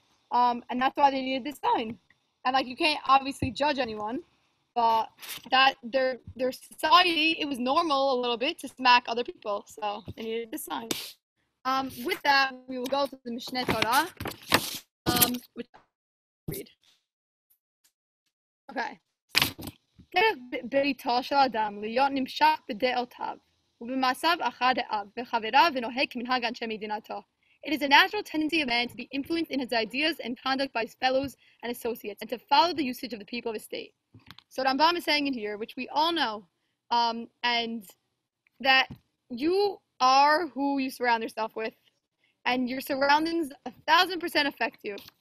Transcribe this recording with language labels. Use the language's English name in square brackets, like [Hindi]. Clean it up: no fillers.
[English] And that's why they needed this sign. And like you can't obviously judge anyone, but that their society it was normal a little bit to smack other people, so they needed this sign. With that, we will go to the Mishneh Torah, which I'll read. Okay. [Hebrew] דרך ביתו של אדם להיות נמשך בדעותיו ובמעשיו אחר דעיו וחבריו ונוהג כמנהג אנשי מדינתו. [English] It is a natural tendency of man to be influenced in his ideas and conduct by his fellows and associates, and to follow the usage of the people of his state. So Rambam is saying in here, which we all know, and that you are who you surround yourself with, and your surroundings 1,000% affect you.